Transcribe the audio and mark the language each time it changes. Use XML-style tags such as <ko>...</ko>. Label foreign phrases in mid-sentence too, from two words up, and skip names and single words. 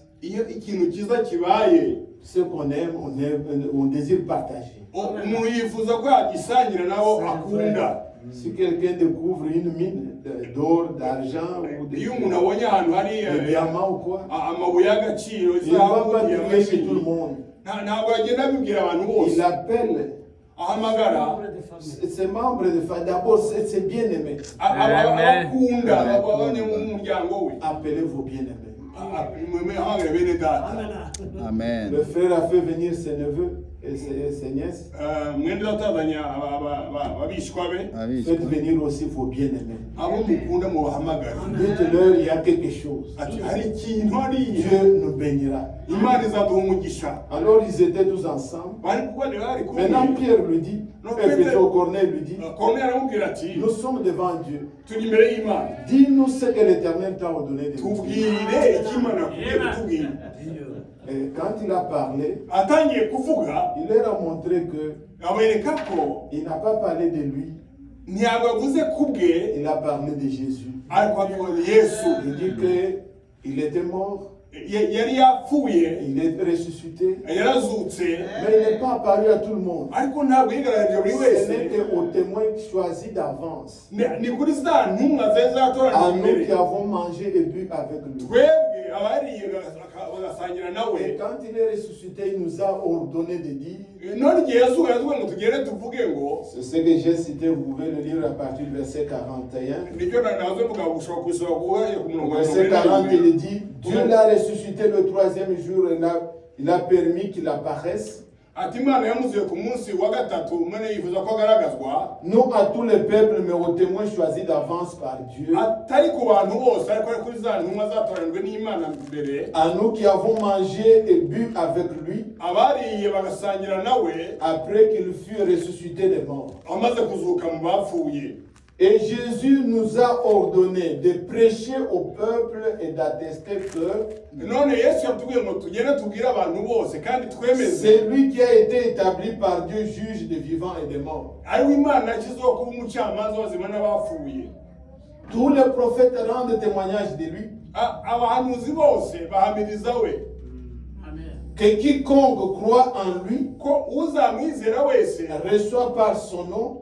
<rw>iyo ikintu cyiza kibaye,</rw> <fr>ce qu'on aime, on désire partager.</fr> <rw>umuntu yifuza ko yagisangira nabo akunda.</rw> <fr>Si quelqu'un découvre une mine d'or, d'argent ou</fr> <rw>iyo umuntu abonye ahantu hari</rw> <fr>de diamants ou quoi,</fr> <rw>amabuye y'agaciro,</rw> <fr>il ne va pas crier chez tout le monde.</fr> <rw>ntabwo agenda abibwira abantu bose.</rw> <fr>Il appelle</fr> <rw>ahamagara</rw> <fr>ses membres de famille. D'abord, c'est bien aimé.</fr> <rw>abakunda ababone mu muryango we.</rw> <fr>Appelez vos bien-aimés.</fr> <rw>hamagara bene data.</rw> <fr>Amen. Le frère a fait venir ses neveux et ses nièces.</fr> <rw>mwene data azanye ababishwa be.</rw> <fr>Faites venir aussi vos bien-aimés.</fr> <rw>abo mukunda mubahamagara.</rw> <fr>Dites-leur, il y a quelque chose.</fr> <rw>ati hari ikintu hariya</rw> <fr>Dieu nous bénira.</fr> <rw>Imana izaduha umugisha.</rw> <fr>Alors ils étaient tous ensemble.</fr> <rw>bari kubonera bari kumwe.</rw> <fr>Maintenant Pierre lui dit, et plutôt Corneille lui dit,</fr> <rw>Koruneye aramubwira ati</rw> <fr>nous sommes devant Dieu.</fr> <rw>turi imbere y'Imana.</rw> <fr>Dis-nous ce que l'Éternel t'a ordonné de nous.</fr> <rw>tubwire icyo Imana yakubwiye kutubwira.</rw> <fr>Et quand il a parlé,</fr> <rw>atangiye kuvuga</rw> <fr>il leur a montré que</fr> <rw>abereka ko</rw> <fr>il n'a pas parlé de lui,</fr> <rw>ntabwo avuze ku bwe</rw> <fr>il a parlé de Jésus.</fr> <rw>ariko avuga Yesu.</rw> <fr>Il dit qu'il était mort,</fr> <rw>yari yapfuye,</rw> <fr>il est ressuscité,</fr> <rw>yarazutse,</rw> <fr>mais il n'est pas apparu à tout le monde.</fr> <rw>ariko ntabwo yigaragarije buri</rw> <fr>Ce</fr> <rw>wese.</rw> <fr>n'est qu'aux témoins choisis d'avance,</fr> <rw>ni kuri za ntumwa zari zatoranijwe</rw> <fr>à nous qui</fr> <rw>imbere,</rw> <fr>avons mangé et bu avec lui.</fr> <rw>twebwe abariye bagasangira</rw> <fr>Et</fr> <rw>nawe.</rw> <fr>quand il est ressuscité, il nous a ordonné de dire,</fr> <rw>none igihe yazuka yazuka ngo tugere tuvuge ngo</rw> <fr>c'est ce que j'ai cité, vous pouvez le lire à partir du verset 41.</fr> <rw>nicyo nazo mvuga gushobora kubisaba guhera ku murongo wa</rw> <fr>Verset 40, 41. il dit, Dieu l'a ressuscité le troisième jour et il a permis qu'il apparaisse,</fr> <rw>ati Imana yamuzuye ku munsi wa gatatu, mwene yifuza ko agaragazwa</rw> <fr>non à tous les peuples, mais aux témoins choisis d'avance par Dieu,</fr> <rw>atari ku bantu bose ariko ari kuri za ntumwa zatoranijwe n'Imana mbere,</rw> <fr>à nous qui avons mangé et bu avec lui,</fr> <rw>abariye bagasangira nawe</rw> <fr>après qu'il fut ressuscité des morts.</fr> <rw>amaze kuzuka mu bapfuye.</rw> <fr>Et Jésus nous a ordonné de prêcher au peuple et d'attester que</fr> <rw>none Yesu yatubwiye ngo tugende tubwire abantu bose kandi twemeze</rw> <fr>c'est lui qui a été établi par Dieu juge des vivants et des morts.</fr> <rw>ariwe Imana yashyizeho kuba umucamanza w'abazima n'abapfuye.</rw> <fr>Tous les prophètes rendent témoignage de lui,</fr> <rw>abahanuzi bose bahamiriza we</rw> <fr>que quiconque croit en lui</fr> <rw>ko uzamwizera wese</rw> <fr>reçoit par son nom</fr>